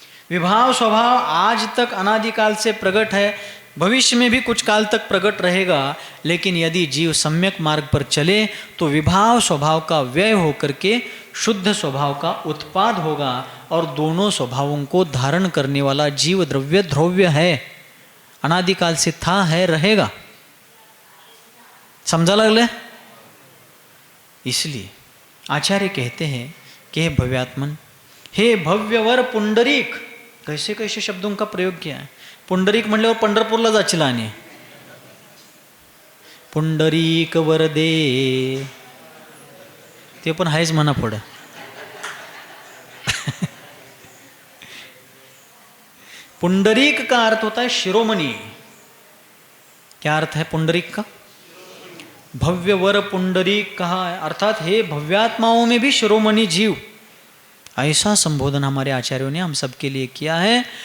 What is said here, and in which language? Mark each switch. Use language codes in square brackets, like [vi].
[hi] विभाव स्वभाव आज तक अनादिकाल से प्रकट है, भविष्य में भी कुछ काल तक प्रकट रहेगा, लेकिन यदि जीव सम्यक मार्ग पर चले तो विभाव स्वभाव का व्यय होकर के शुद्ध स्वभाव का उत्पाद होगा, और दोनों स्वभावों को धारण करने वाला जीव द्रव्य ध्रुव्य है, अनादिकाल से था, है, रहेगा। [mr] समझा लगले? [hi] इसलिए आचार्य कहते हैं कि हे भव्यात्मन, हे भव्यवर पुंडरीक, कैसे कैसे शब्दों का प्रयोग किया है। [mr] पुंडरीक म्हणल्यावर पंढरपूरला जाशील आणि पुंडरीक वरदे, ते पण आहेच म्हणा पुढं। [hi] पुंडरीक का अर्थ होता है शिरोमणि। क्या अर्थ है पुंडरीक का? भव्य वर पुंडरीक कहा है, अर्थात हे भव्यात्माओं में भी शिरोमणि जीव, ऐसा संबोधन हमारे आचार्यों ने हम सबके लिए किया है।